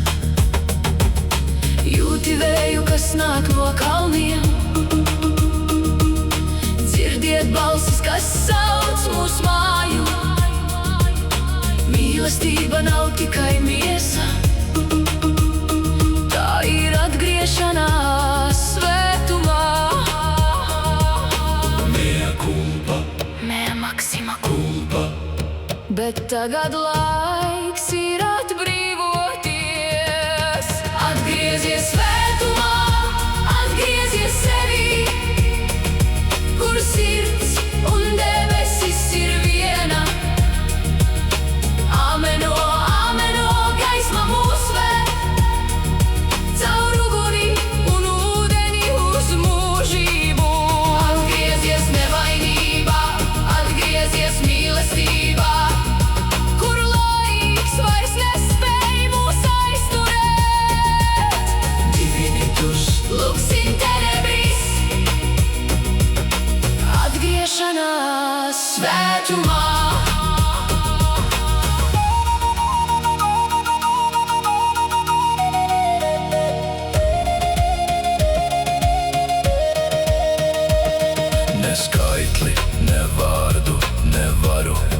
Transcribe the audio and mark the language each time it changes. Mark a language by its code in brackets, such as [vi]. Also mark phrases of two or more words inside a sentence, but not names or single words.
[lv] Jūti vēju, kas nāk no kalniem, dzirdiet balsis, kas sauc mūs māju. Mīlestība nav tikai miesa, tā ir atgriešanās svētumā. [la] Mea culpa, Mea maxima culpa, [lv] Bet tagad laiks ir atbrīvoties. Atgriezies svētumā, atgriezies sevī, kur sirds un debesis ir viena. [la] Ameno, ameno, [lv] gaisma mūs ved caur uguni un ūdeni uz mūžību. Atgriezies nevainībā, atgriezies mīlestībā, kur laiks vairs nespēj mūs aizturēt. [la] Divinitus Lux in tenebris, [lv] atgriešanās svētumā. ne skaitli, ne vārdu nevaru.